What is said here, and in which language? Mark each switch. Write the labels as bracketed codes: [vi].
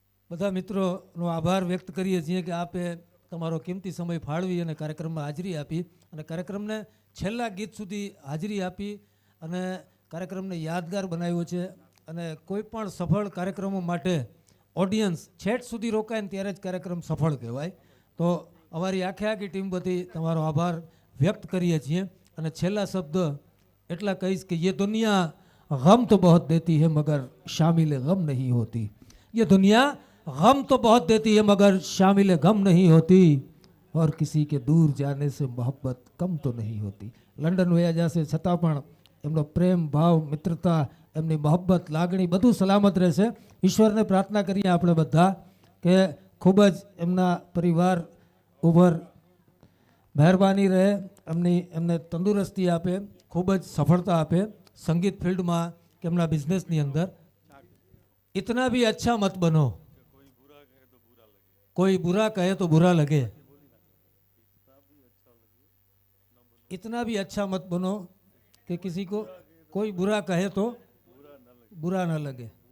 [gu] બધા મિત્રોનો આભાર વ્યક્ત કરીએ છીએ કે આપે તમારો કિંમતી સમય ફાળવી અને કાર્યક્રમમાં હાજરી આપી અને કાર્યક્રમને છેલ્લા ગીત સુધી હાજરી આપી અને કાર્યક્રમને યાદગાર બનાવ્યો છે અને કોઈ પણ સફળ કાર્યક્રમો માટે ઓડિયન્સ છેટ સુધી રોકાય ને ત્યારે જ કાર્યક્રમ સફળ કહેવાય. તો અમારી આખી ટીમ વતી તમારો આભાર વ્યક્ત કરીએ છીએ અને છેલ્લા શબ્દ એટલા કહીશ કે [hi] ये दुनिया गम तो बहुत देती है मगर शामिल गम नहीं होती. ये दुनिया गम तो बहुत देती है मगर शामिल गम नहीं होती और किसी के दूर जाने से मोहब्बत कम तो नहीं होती. [gu] લંડન વયા જશે છતાં પણ એમનો પ્રેમ ભાવ મિત્રતા એમની મોહબ્બત લાગણી બધું સલામત રહેશે. ઈશ્વરને પ્રાર્થના કરીએ આપણે બધા કે ખૂબ જ એમના પરિવાર ઉપર મહેરબાની રહે, એમને તંદુરસ્તી આપે, ખૂબ જ સફળતા આપે સંગીત ફિલ્ડમાં કે એમના બિઝનેસની અંદર. [hi] इतना भी अच्छा मत बनो, कोई बुरा कहे तो बुरा लगे. इतना भी अच्छा मत बनो कि किसी को कोई बुरा कहे तो बुरा ना लगे.